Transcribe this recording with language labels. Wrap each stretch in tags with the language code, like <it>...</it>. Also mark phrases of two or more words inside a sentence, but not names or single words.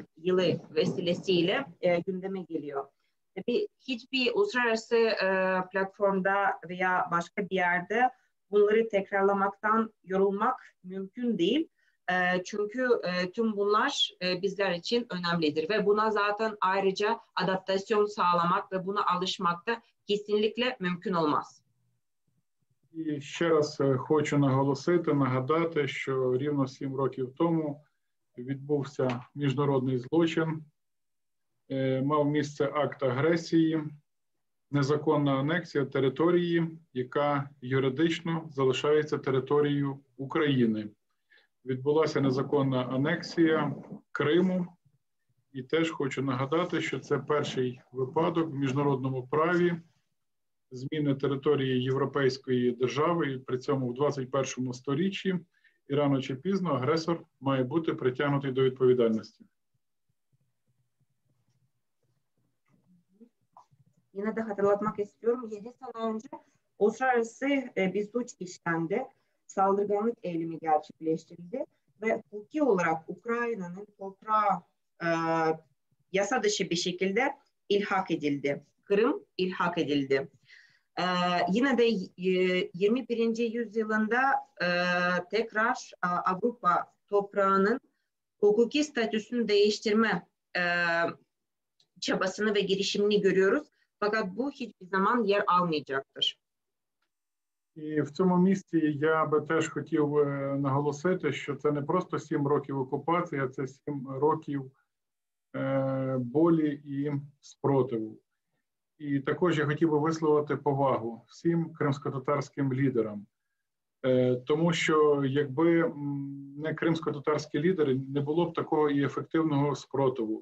<tr>yılı vesilesiyle gündeme geliyor. Tabii hiçbir uluslararası platformda veya başka bir yerde bunları tekrarlamaktan yorulmak mümkün değil. Çünkü tüm bunlar bizler için önemlidir. Ve buna zaten ayrıca adaptasyon sağlamak ve buna alışmak da kesinlikle mümkün olmaz.</tr> <uk>І ще раз хочу наголосити, нагадати, що рівно 7 років тому відбувся міжнародний злочин, мав місце акт агресії, незаконна анексія території, яка юридично залишається територією України. Відбулася незаконна анексія Криму, і теж хочу нагадати, що це перший випадок в міжнародному праві зміни території європейської держави, і при цьому в 21 сторіччі, і рано чи пізно агресор має бути притягнутий до відповідальності.</uk> <tr>Yine de hatırlatmak istiyorum. 7 sene önce uluslararası bir suç işlendi. Saldırganlık eylemi gerçekleştirildi ve hukuki olarak Ukrayna'nın toprağı yasa dışı bir şekilde ilhak edildi. Kırım ilhak edildi. Yine de 21. yüzyılında tekrar Avrupa toprağının hukuki statüsünü değiştirme çabasını ve girişimini görüyoruz. Fakat bu hiçbir zaman yer almayacaktır.</tr> <uk>І в цьому місці я би теж хотів наголосити, що це не просто 7 років окупації, а це 7 років болі і спротиву. І також я хотів би висловити повагу всім кримськотатарським лідерам, тому що якби не кримськотатарські лідери, не було б такого і ефективного спротиву.</uk>